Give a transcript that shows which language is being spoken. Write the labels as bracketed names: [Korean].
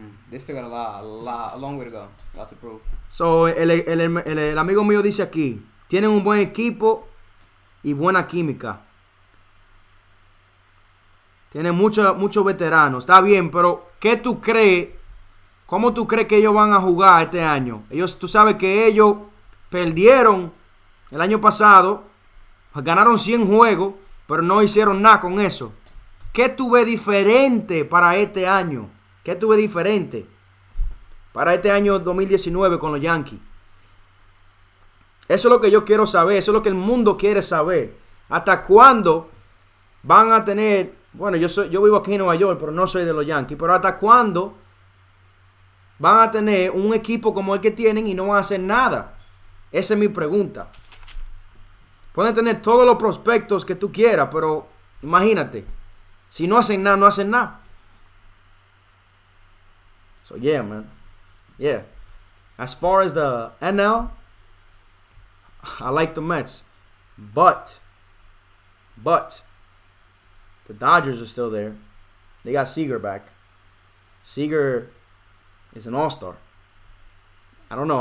[English] They still got a long way to go. Lots to prove. [Spanish] So, el amigo mío dice aquí, tienen un buen equipo y buena química. Tiene muchos veteranos. Está bien, pero ¿qué tú crees? ¿Cómo tú crees que ellos van a jugar este año? Tú sabes que ellos perdieron el año pasado, ganaron 100 juegos, pero no hicieron nada con eso. ¿Qué tú ves diferente para este año? ¿Qué tú ves diferente para este año 2019 con los Yankees? Eso es lo que yo quiero saber, eso es lo que el mundo quiere saber. ¿Hasta cuándo van a tener? Bueno, yo vivo aquí en Nueva York, pero no soy de los Yankees. Pero ¿hasta cuándo van a tener un equipo como el que tienen y no van a hacer nada? Esa es mi pregunta. Pueden tener todos los prospectos que tú quieras, pero imagínate, si no hacen nada, no hacen nada. [English] So yeah, man. Yeah. As far as the NL, I like the Mets. But the Dodgers are still there. They got Seager back. Seager is an all-star. I don't know.